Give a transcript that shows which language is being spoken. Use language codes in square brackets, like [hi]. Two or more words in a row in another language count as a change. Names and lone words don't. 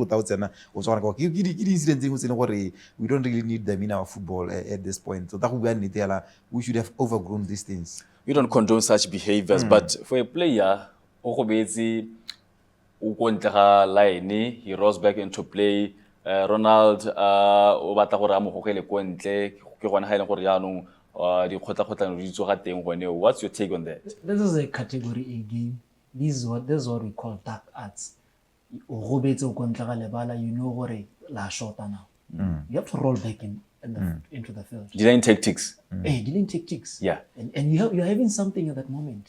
[en] We don't really need them in our football at this point. So that we should have overgrown these things. We don't condone such behaviors, but for a player, he rolls back into play. [tn] Ronald o batla gore a mo gogele ko ntle ke gona ha ile gore yaanong di khotla di tsoga teng gone. [en] What's your take on that? This is a category A game. This is what we call dark arts. You know what [tn] la shota [en] now. You have to roll back into the field. Delaying tactics. Hey, delaying tactics. Yeah. And you're having something at that moment.